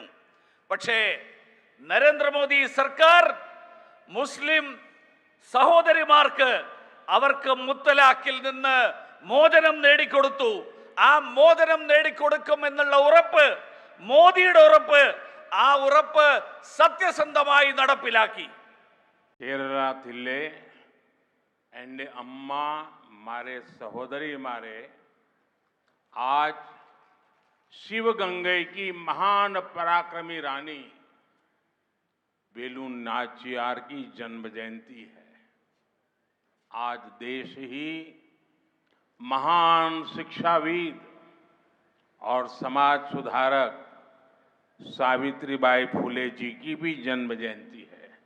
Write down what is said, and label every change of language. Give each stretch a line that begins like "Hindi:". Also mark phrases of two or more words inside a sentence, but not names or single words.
Malayalam: പക്ഷേ നരേന്ദ്രമോദി സർക്കാർ മുസ്ലിം സഹോദരിമാർക്ക് അവർക്ക് മുത്തലാഖിൽ നിന്ന് മോചനം നേടിക്കൊടുത്തു. ആ മോചനം നേടിക്കൊടുക്കും എന്നുള്ള ഉറപ്പ്, മോദിയുടെ ഉറപ്പ്, ആ ഉറപ്പ് സത്യസന്ധമായി നടപ്പിലാക്കി. കേരളത്തിലെ എൻ്റെ അമ്മമാരേ സഹോദരിമാരേ
Hindi: आज शिवगंगे की महान पराक्रमी रानी बेलू नाचियार की जन्म जयंती है। आज देश ही महान शिक्षाविद और समाज सुधारक सावित्रीबाई फुले जी की भी जन्म जयंती है।